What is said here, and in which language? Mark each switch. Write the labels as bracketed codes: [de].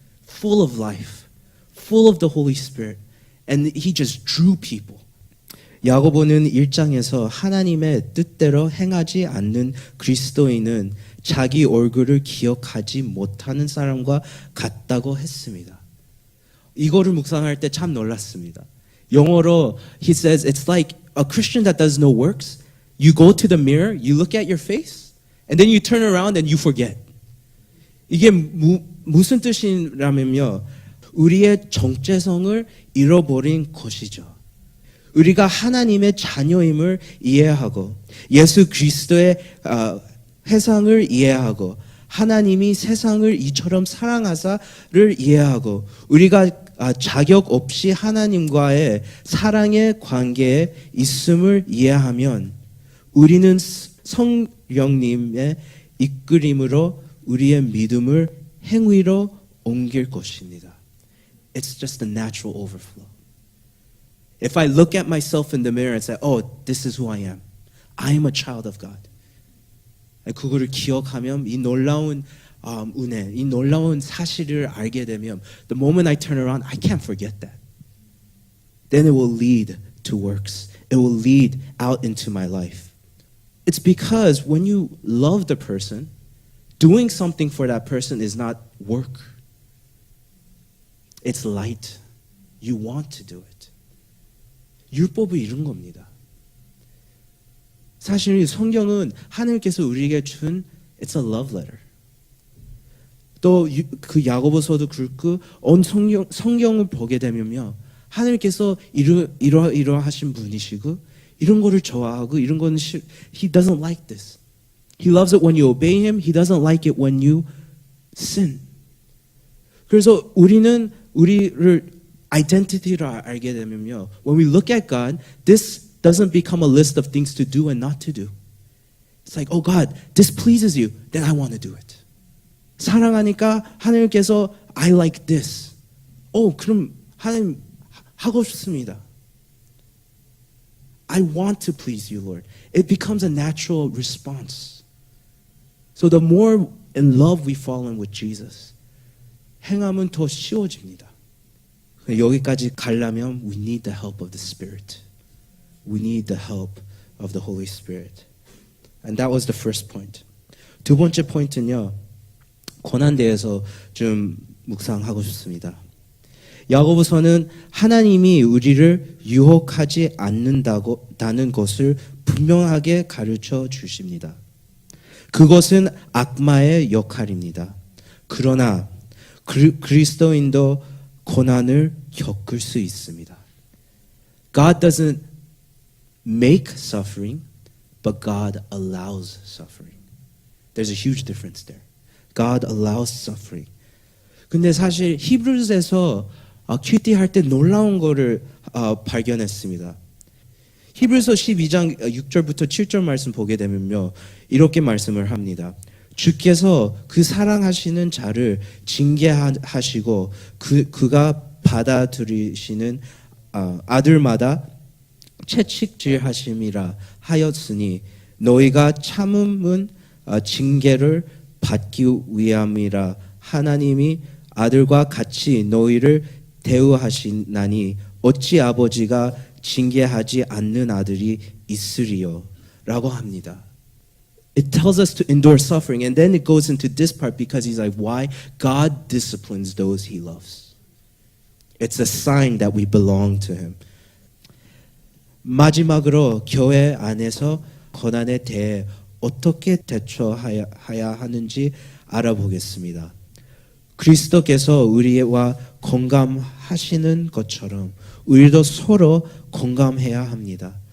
[en] Full of life, full of the Holy Spirit. And he just drew people. [ko] 야고보는 1장에서 하나님의 뜻대로 행하지 않는 그리스도인은 자기 얼굴을 기억하지 못하는 사람과 같다고 했습니다. 이거를 묵상할 때 참 놀랐습니다. 영어로 [en] he says it's like a Christian that does no works. You go to the mirror, you look at your face, and then you turn around and you forget. [ko] 이게 무슨 뜻이라면요. 우리의 정체성을 잃어버린 것이죠. 우리가 하나님의 자녀임을 이해하고 예수 그리스도의 회상을 이해하고 하나님이 세상을 이처럼 사랑하사를 이해하고 우리가 자격 없이 하나님과의 사랑의 관계에 있음을 이해하면 우리는 성령님의 이끌림으로 우리의 믿음을 행위로 옮길 것입니다. [en] It's just a natural overflow. If I look at myself in the mirror and say, oh, this is who I am a child of God. [ko] 그거를 기억하면 이 놀라운 은혜, 이 놀라운 사실을 알게 되면 [en] the moment I turn around, I can't forget that. Then it will lead to works. It will lead out into my life. It's because when you love the person, doing something for that person is not work. It's light. You want to do it. [ko] 율법은 이런 겁니다. 사실 성경은 하나님께서 우리에게 준 [en] It's a love letter. [ko] 또 그 야고보서도 그렇고 온 성경을 보게 되면요, 하나님께서 이러하신 분이시고 이런 거를 좋아하고 이런 거는 [en] He doesn't like this. He loves it when you obey Him. He doesn't like it when you sin. [ko] 그래서 우리는 우리를 identity를 알게 되면요, [en] when we look at God, this doesn't become a list of things to do and not to do. It's like, oh God, this pleases you, then I want to do it. [ko] 사랑하니까 하나님께서 [en] I like this. [ko] 그럼 하나님 하고 싶습니다. [en] I want to please you, Lord. It becomes a natural response. So the more in love we fall in with Jesus, [ko] 행함은 더 쉬워집니다. 여기까지 가려면 [en] we need the help of the Spirit. We need the help of the Holy Spirit. And that was the first point. [ko] 두 번째 포인트는요, 고난대에서 좀 묵상하고 싶습니다. 야고보서는 하나님이 우리를 유혹하지 않는다는 것을 분명하게 가르쳐 주십니다. 그것은 악마의 역할입니다. 그러나 그리스도인도 고난을 겪을 수 있습니다. [en] God doesn't make suffering, but God allows suffering. There's a huge difference there. God allows suffering. [ko] 근데 사실 히브리서에서 큐티 할 때 놀라운 거를 발견했습니다. 히브리서 12장 6절부터 7절 말씀 보게 되면요, 이렇게 말씀을 합니다. 주께서 그 사랑하시는 자를 징계하시고 그가 받아들이시는 아들마다 채찍질하심이라 하였으니 너희가 참음은 징계를 받기 위함이라. 하나님이 아들과 같이 너희를 대우하시나니 어찌 아버지가 징계하지 않는 아들이 있으리요? 라고 합니다. [en] It tells us to endure suffering, and then it goes into this part because he's like, why? God disciplines those He loves. It's a sign that we belong to Him. [ko] 마지막으로 교회 안에서 고난에 대해 어떻게 대처해야 하는지 알아보겠습니다. 그리스도께서 우리와 공감하시는 것처럼 우리도 서로 공감해야 합니다.